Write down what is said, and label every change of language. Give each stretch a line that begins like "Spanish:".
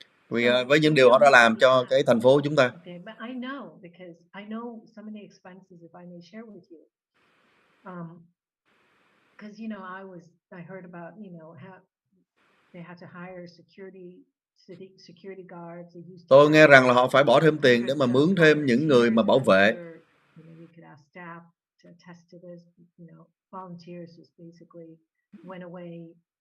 Vietnamese: Vì với những điều họ đã làm cho cái thành phố chúng ta.
English: Okay, but I know some of the expenses, if I may share with you. Because I heard about how they had to hire security guards.
Vietnamese: Tôi nghe rằng là họ phải bỏ thêm tiền để mà mướn thêm những người mà bảo vệ.
English: We could ask staff to attest to this. Volunteers just basically went away.